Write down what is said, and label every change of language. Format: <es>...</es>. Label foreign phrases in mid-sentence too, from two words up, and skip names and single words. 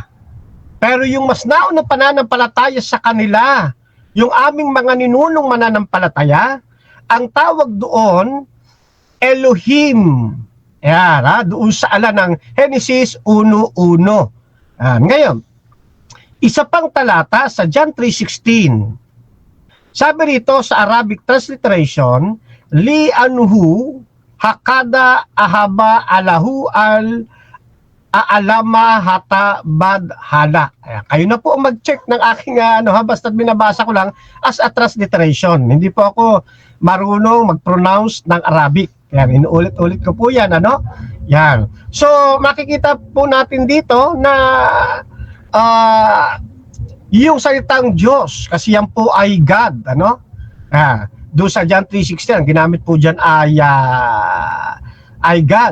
<tl>Pero yung mas naunang pananampalataya sa kanila, yung aming mga ninunong mananampalataya, ang tawag doon, Elohim. Yan, doon sa ala ng Genesis 1:1. Ngayon, isa pang talata sa John 3:16. Sabi rito sa</tl> <en>Arabic transliteration,</en> <ar>لأنه هكذا أحب الله العالم حتى بذله.</ar> <tl>Kayo na po mag-check ng aking basta't binabasa ko lang</tl> <en>as a transliteration.</en> <tl>Hindi po ako marunong mag-pronounce ng Arabic. Yan, inuulit-ulit ko po yan, Yan. So, makikita po natin dito na yung salitang Diyos, kasi yan po ay God, doon sa John 3:16, ang ginamit po dyan ay God.</tl>